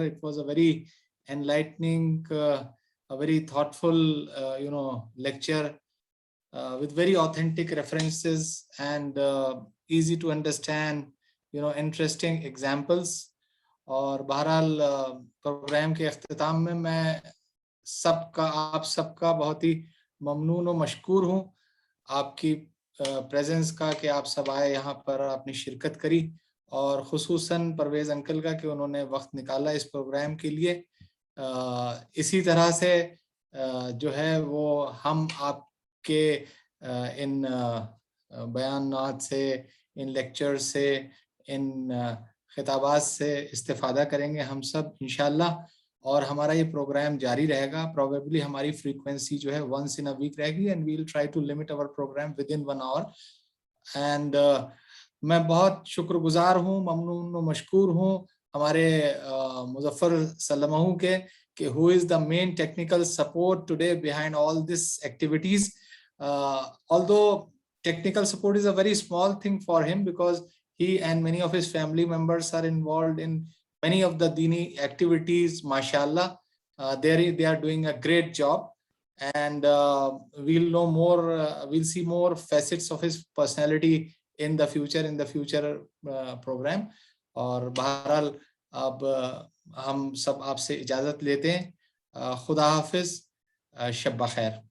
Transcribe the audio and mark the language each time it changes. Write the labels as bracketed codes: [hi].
[en] It was a very enlightening, a very thoughtful lecture, with very authentic references and easy to understand, interesting examples. [ur] اور بہرحال programme کے اختتام میں آپ سب کا بہت ہی ممنون و مشکور ہوں آپ کی پریزنس کا، کہ آپ سب آئے یہاں پر، اپنی شرکت کری، اور خصوصاً پرویز انکل کا کہ انہوں نے وقت نکالا اس پروگرام کے لیے. اسی طرح سے جو ہے وہ ہم آپ کے ان بیانات سے، ان لیکچر سے، ان خطابات سے استفادہ کریں گے ہم سب انشاءاللہ، اور ہمارا یہ پروگرام جاری رہے گا. [en] probably [ur] ہماری فریکوینسی جو ہے [en] once in a week [ur] رہے گی، [en] and we'll try to limit our program within 1 hour. [ur] and میں بہت شکر گزار ہوں، ممنون و مشکور ہوں ہمارے مظفر سلمہ کے، کہ [en] who is the main technical support today behind all these activities. Although technical support is a very small thing for him, because he and many of his family members are involved in many of the Dini activities, mashallah. They are doing a great job, and we'll know more, we'll see more facets of his personality in the future program. [ur] اور بہرحال اب ہم سب آپ سے اجازت لیتے ہیں. خدا حافظ، شب بخیر.